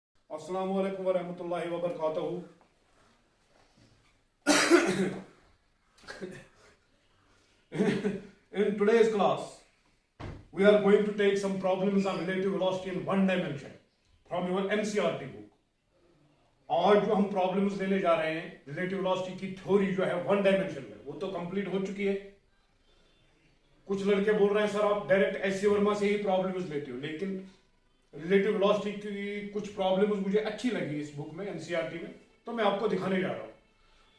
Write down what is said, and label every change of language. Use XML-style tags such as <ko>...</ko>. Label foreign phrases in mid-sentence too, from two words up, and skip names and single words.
<ar>السلام عليكم ورحمة الله وبركاته.</ar> <en>In today's class, we are going to take some problems on relative velocity in one dimension from your NCERT book.</en> <hi>आज जो हम प्रॉब्लम्स लेने जा रहे हैं</hi> <en>relative velocity</en> <hi>की थ्योरी जो है</hi> <en>one dimension</en> <hi>में, वो तो कंप्लीट हो चुकी है। कुछ लड़के बोल रहे हैं सर आप डायरेक्ट एस सी वर्मा से ही प्रॉब्लम्स लेते हो, लेकिन</hi> <en>relative velocity</en> <hi>की कुछ प्रॉब्लम्स मुझे अच्छी लगी इस बुक में एनसीईआरटी में, तो मैं आपको दिखाने जा रहा हूँ।</hi>